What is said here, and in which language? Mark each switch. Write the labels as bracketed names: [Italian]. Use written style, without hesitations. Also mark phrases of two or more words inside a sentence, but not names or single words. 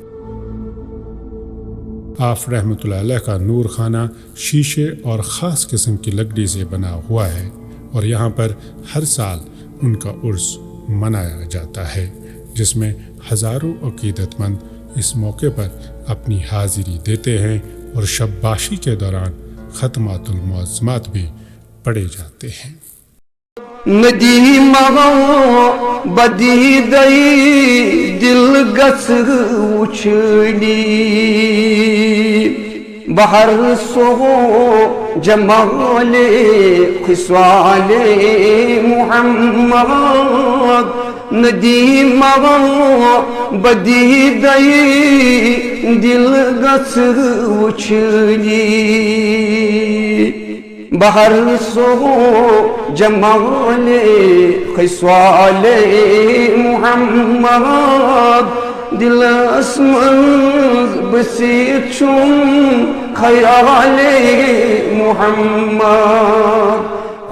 [Urdu] آپ رحمۃ اللہ علیہ کا نور خانہ شیشے اور خاص قسم کی لکڑی سے بنا ہوا ہے اور یہاں پر ہر سال ان کا عرس منایا جاتا ہے جس میں ہزاروں عقیدت مند اس موقع پر اپنی حاضری دیتے ہیں اور شب باشی کے دوران ختمات المعظمات بھی پڑھے جاتے ہیں. [Kashmiri] ندیم بدی دئی دل گس اچھلی بہر سو جمال خصال محمد. ندیم بدی دئی دل گس اچھلی بہر سو جمال خصال محمد. دلس منز بسیت چھم خیال محمد.